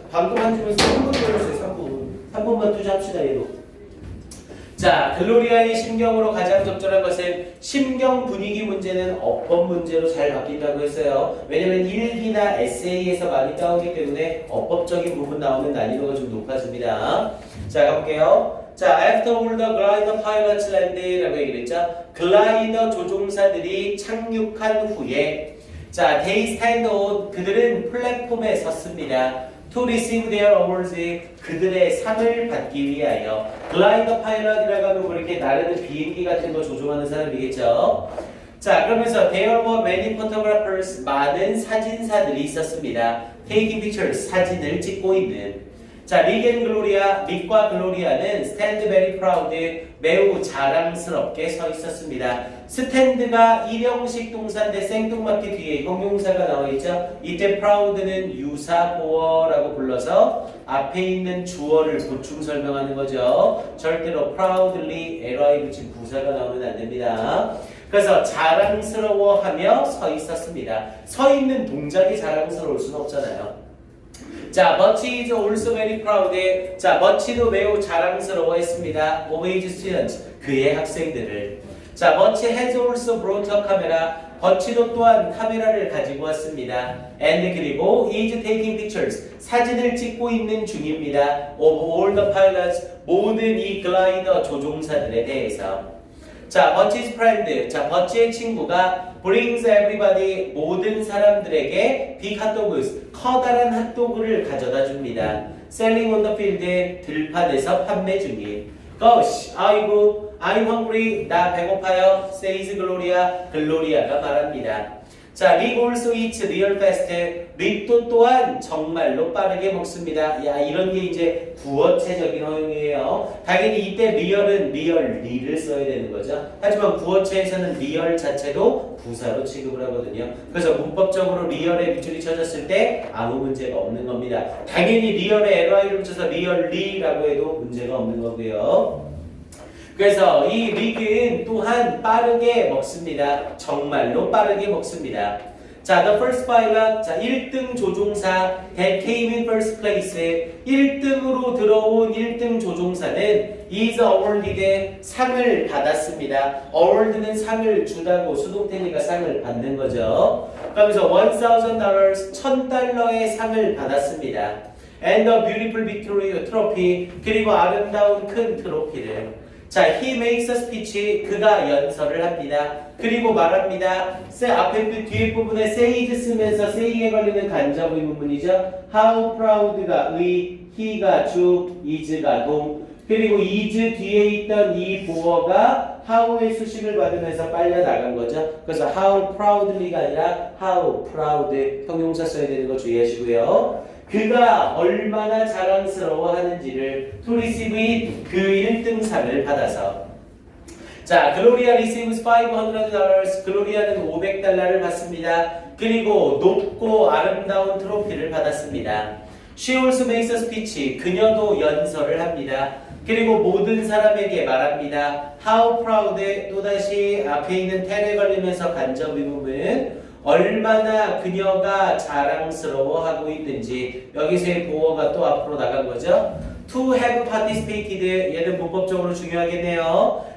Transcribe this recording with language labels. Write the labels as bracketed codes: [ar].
[ko] 방금 한 주면서 3분 걸렸어요. 3분만 투자합시다, 얘도. 자, 글로리아의 심경으로 가장 적절한 것은 심경 분위기 문제는 어법 문제로 잘 바뀐다고 했어요. 왜냐면 일기나 에세이에서 많이 따오기 때문에 어법적인 부분 나오는 난이도가 좀 높아집니다. 자, 가볼게요. [en] 자, after all the glider pilots land라고 [ko] 얘기를 했죠. 글라이더 조종사들이 착륙한 후에 자, [en] they stand on [ko] 그들은 플랫폼에 섰습니다. [en] To receive their awards [ko] 그들의 상을 받기 위하여 글라이더 파일럿이라고 하면 뭐 이렇게 나르는 비행기 같은 거 조종하는 사람이겠죠. 자, 그러면서 [en] there were many photographers [ko] 많은 사진사들이 있었습니다. [en] Taking pictures [ko] 사진을 찍고 있는 자, 릭 앤 글로리아, 릭과 글로리아는 [en] stand very proud, [ko] 매우 자랑스럽게 서 있었습니다. 스탠드가 일형식 동사인데 생뚱맞게 뒤에 형용사가 나와 있죠. 이때 proud는 유사 보어라고 불러서 앞에 있는 주어를 보충 설명하는 거죠. 절대로 proudly, ly 붙인 부사가 나오면 안 됩니다. 그래서 자랑스러워하며 서 있었습니다. 서 있는 동작이 자랑스러울 수는 없잖아요. [en] 자, Much is also very proud. [ko] 자, Much도 매우 자랑스러워했습니다. [en] of his students, [ko] 그의 학생들을. [en] 자, Much has also brought a camera. [ko] Much도 또한 카메라를 가지고 왔습니다. And 그리고 [en] is taking pictures, [ko] 사진을 찍고 있는 중입니다. [en] of all the pilots, [ko] 모든 이 글라이더 조종사들에 대해서. 자, [en] Much's friend, [ko] 자, Much의 친구가 [en] brings everybody, [ko] 모든 사람들에게 [en] big hot dogs, [ko] 커다란 핫도그를 가져다 줍니다. [en] Selling on the field, [ko] 들판에서 판매 중인. [en] Gosh, [ko] 아이고, [en] I'm hungry, [ko] 나 배고파요. [en] Says Gloria, [ko] 글로리아가 말합니다. [en] 자, Rick also eats real fast. [ko] 릭도 또한 정말로 빠르게 먹습니다. 야, 이런 게 이제 구어체적인 허용이에요. 당연히 이때 리얼은 리얼, 리를 써야 되는 거죠. 하지만 구어체에서는 리얼 자체도 부사로 취급을 하거든요. 그래서 문법적으로 리얼에 밑줄이 쳐졌을 때 아무 문제가 없는 겁니다. 당연히 리얼에 ly를 붙여서 리얼리라고 해도 문제가 없는 거고요. 그래서 이 릭은 또한 빠르게 먹습니다. 정말로 빠르게 먹습니다. 자, [en] the first pilot, [ko] 자, 1등 조종사 [en] that came in first place, [ko] 1등으로 들어온 1등 조종사는 [en] is awarded, [ko] 상을 받았습니다. award는 상을 주다고 수동태니까 상을 받는 거죠. 그러면서 $1,000, $1,000의 상을 받았습니다. [en] and a beautiful victory trophy, [ko] 그리고 아름다운 큰 트로피를. [en] 자, he makes a speech, [ko] 그가 연설을 합니다. 그리고 말합니다. 앞에 뒤에 부분에 says 쓰면서 say에 걸리는 간접 의문문이죠. how proud가 의, he가 주, is가 동. 그리고 is 뒤에 있던 이 보어가 how의 수식을 받으면서 빨려 나간 거죠. 그래서 how proudly가 아니라 how proud, 형용사 써야 되는 거 주의하시고요. 그가 얼마나 자랑스러워하는지를 [en] to receive it, [ko] 그 1등상을 받아서. 자, 글로리아 receives $500, 글로리아는 $500를 받습니다. 그리고 높고 아름다운 트로피를 받았습니다. [en] She also makes a speech, [ko] 그녀도 연설을 합니다. 그리고 모든 사람에게 말합니다. [en] How proud, [ko] 또다시 앞에 있는 텔에 걸리면서 간접 의문은 얼마나 그녀가 자랑스러워하고 있는지, 여기서의 보어가 또 앞으로 나간 거죠. [en] To have participated, [ko] 얘는 문법적으로 중요하겠네요.